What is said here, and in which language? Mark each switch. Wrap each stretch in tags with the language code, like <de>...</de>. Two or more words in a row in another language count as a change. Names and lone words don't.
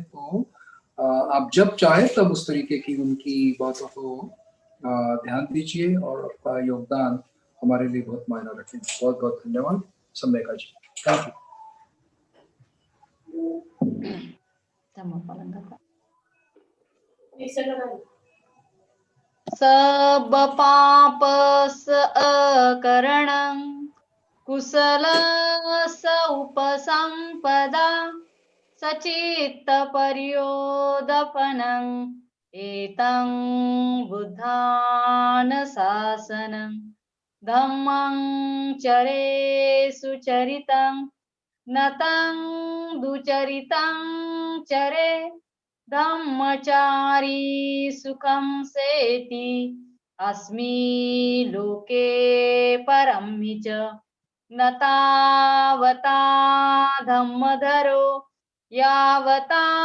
<hi>तो आप जब चाहे तब उस तरीके की उनकी बातों को ध्यान दीजिए, और आपका योगदान हमारे लिए बहुत मायना रखें। बहुत बहुत धन्यवाद सम्यका जी।</hi> <en>थैंक यू।</en> <pi>सब पाप अकरणं कुशल स उपसंपदा सचित्त पर्योदपनं एतं बुद्धान शासनं धम्मं चरे सुचरितं नतं दुचरितं चरे धम्मचारी सुखं सेति अस्मि लोके परम्मि च न तावता धम्मधरो यावता</pi>